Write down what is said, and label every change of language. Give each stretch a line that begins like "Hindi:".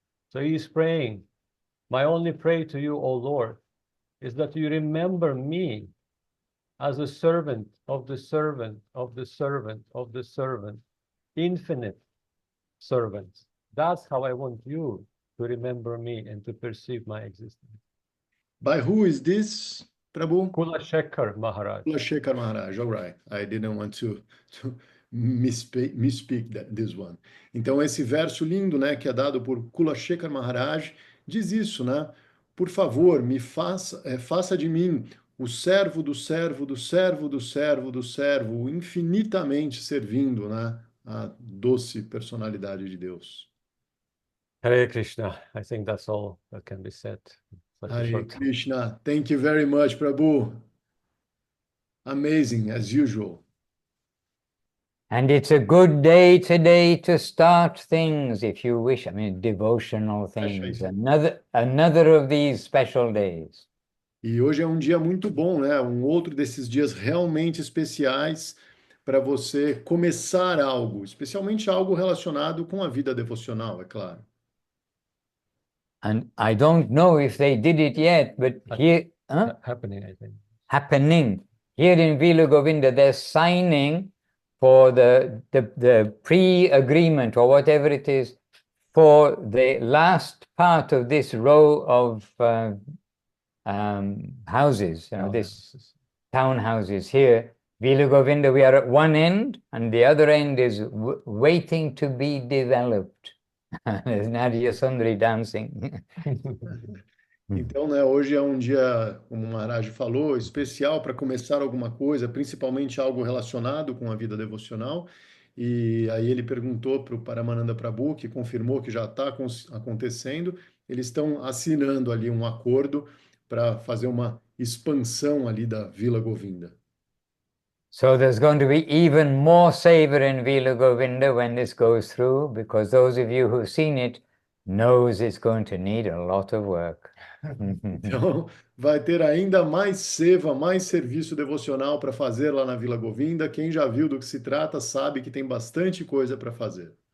English: So he is praying, my only prayer to you, O Lord, is that you remember me as a servant of the servant of the servant of the servant, infinite servants. That's how I want you to remember me and to perceive my existence. By who is this, Prabhu? Kulashekar Maharaj. Kulashekar Maharaj, all right. I didn't want to misspeak this one.
Portuguese: Então, esse verso lindo, né, que é dado por Kulashekar Maharaj, diz isso, né? Por favor, me faça de mim o servo do servo do servo do servo do servo, infinitamente servindo, né, a doce personalidade de Deus.
English: Hare Krishna. I think that's all that can be said. Hare Krishna. Thank you very much, Prabhu. Amazing, as usual. And it's a good day today to start things, if you wish. I mean, devotional things. Another of these special days.
Portuguese: E hoje é um dia muito bom, né? Um outro desses dias realmente especiais para você começar algo, especialmente algo relacionado com a vida devocional, é claro.
English: And I don't know if they did it yet, but here... Happening, I think. Happening. Here in Vila Govinda, they're signing for the pre-agreement or whatever it is for the last part of this row of houses, this townhouses here. Vila Govinda, we are at one end and the other end is waiting to be developed. There's Nadia Sundari dancing.
Portuguese: Então, né, hoje é um dia, como o Maharaj falou, especial para começar alguma coisa, principalmente algo relacionado com a vida devocional. E aí ele perguntou para o Paramananda Prabhu, que confirmou que já está acontecendo. Eles estão assinando ali um acordo para fazer uma expansão ali da Vila Govinda.
English: So there's going to be even more savor in Vila Govinda when this goes through, because those of you who've seen it knows it's going to need a lot of work.
Portuguese: Então, vai ter ainda mais seva, mais serviço devocional para fazer lá na Vila Govinda. Quem já viu do que se trata sabe que tem bastante coisa para fazer.